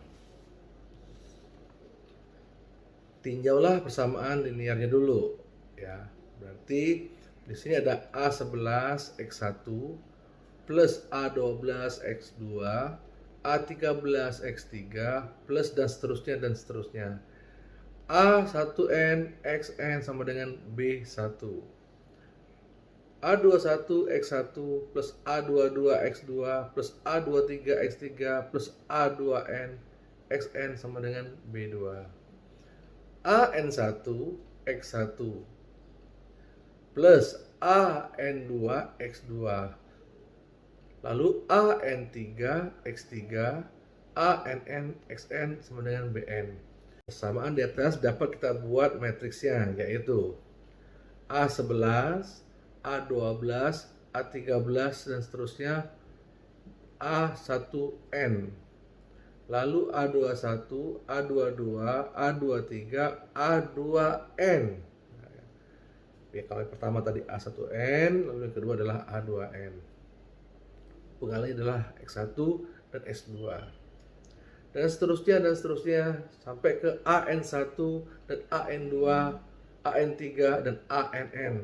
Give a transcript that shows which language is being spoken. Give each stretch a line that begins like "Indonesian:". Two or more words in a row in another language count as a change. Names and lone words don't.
Indonesian: Tinjaulah persamaan linearnya dulu, ya. Berarti di sini ada A11 X1 plus A12 X2, A13 X3 plus dan seterusnya. A1N XN sama dengan B1. A21 X1 plus A22 X2 plus A23 X3 plus A2N XN sama dengan B2. AN1 X1 plus AN2 X2, lalu AN3 X3, ANN XN sama dengan BN. Persamaan di atas dapat kita buat matriksnya, yaitu A11, A12, A13 dan seterusnya, A1N, lalu A21, A22, A23, A2N. Ya, kalau yang pertama tadi A1N, lalu yang kedua adalah A2N. Pengalinya adalah X1 dan X2. Dan seterusnya sampai ke AN1 dan AN2, AN3 dan ANN.